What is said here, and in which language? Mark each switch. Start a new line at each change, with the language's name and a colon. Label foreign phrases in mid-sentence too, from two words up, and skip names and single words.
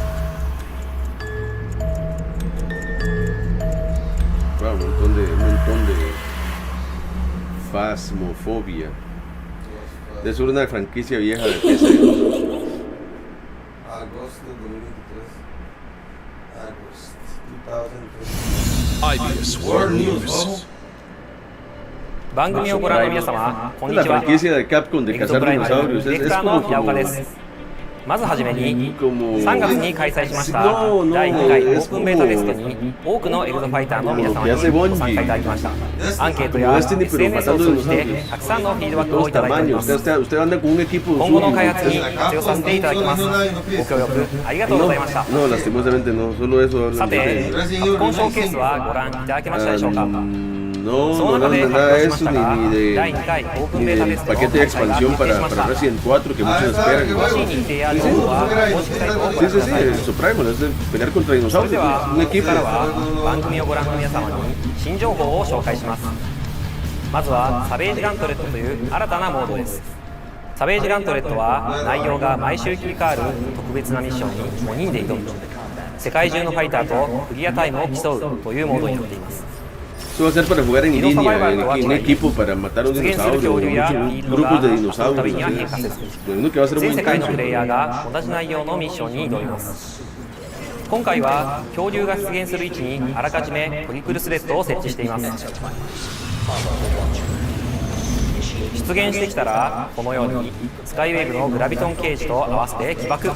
Spanish: Wow, un montón de fasmofobia. Es una franquicia vieja de PC. Agosto de 2023. IBS World News.
Japanese: 番組をご覧の皆様、こんにちは。
Spanish: La franquicia de Capcom de cazar dinosaurios
Japanese: ディレクターの平岡です。まずはじめに、3月に開催しました第2回オープンベータテストに多くのエグゾファイターの皆様にご参加いただきました。アンケートや SNS を通じてたくさんのフィードバックをいただいております。今後の開発に活用させていただきます。ご協力ありがとうございました。さて、カプコンショーケースはご覧いただけましたでしょうか。
Spanish: No nada de eso, ni del paquete de expansión para Resident 4 que muchos esperan. Sí, el Supremo es pelear contra dinosaurios, un equipo.
Japanese: 番組をご覧の皆様に新情報を紹介します。まずはサベージガントレットという新たなモードです。サベージガントレットは内容が毎週切り替わる特別なミッションに5人で挑む世界中のファイターとクリアタイムを競うというモードになっています。
Spanish: Esto va a ser para jugar en línea, en equipo, para matar a un dinosaurio, muchos grupos de dinosaurios. Uno que va a ser muy intenso.
Japanese: 全世界のプレイヤーが同じ内容のミッションに挑みます。今回は恐竜が出現する位置にあらかじめトリプルスレッドを設置しています。出現してきたらこのようにスカイウェーブのグラビトンケージと合わせて起爆。